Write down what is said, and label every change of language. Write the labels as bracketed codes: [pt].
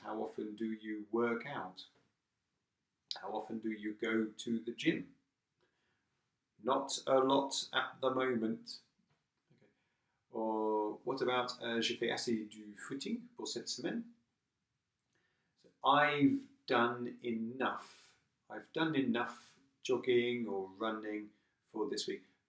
[en] How often do you work out? How often do you go to the gym? Not a lot at the moment. Okay. Or what about [fr] j'ai fait assez du footing pour cette semaine? [en] So I've done enough. I've done enough jogging or running for this week.